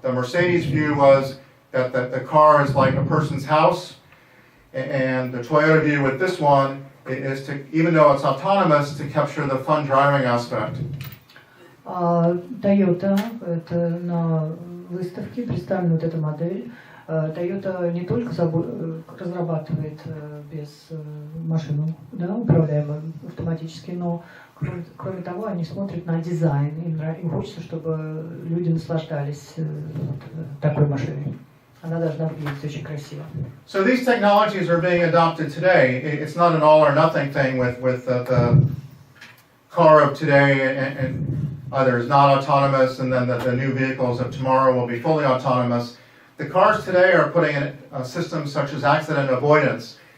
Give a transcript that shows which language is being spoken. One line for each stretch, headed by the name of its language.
English: The Mercedes view was that the car is like a person's house, and the Toyota view with this one is to, even though it's autonomous, to capture the fun driving aspect.
Russian: Toyota, это на выставке представлена вот эта модель. Toyota не только разрабатывает без машину, да, управляемую автоматически, но кроме того, они смотрят на дизайн. Им хочется, чтобы люди наслаждались такой машиной. Она должна выглядеть очень красиво.
English: So these technologies are being adopted today. It's not an all or nothing thing with the car of today and either is not autonomous and then the new vehicles of tomorrow will be fully autonomous. The cars today are putting in systems such as accident avoidance.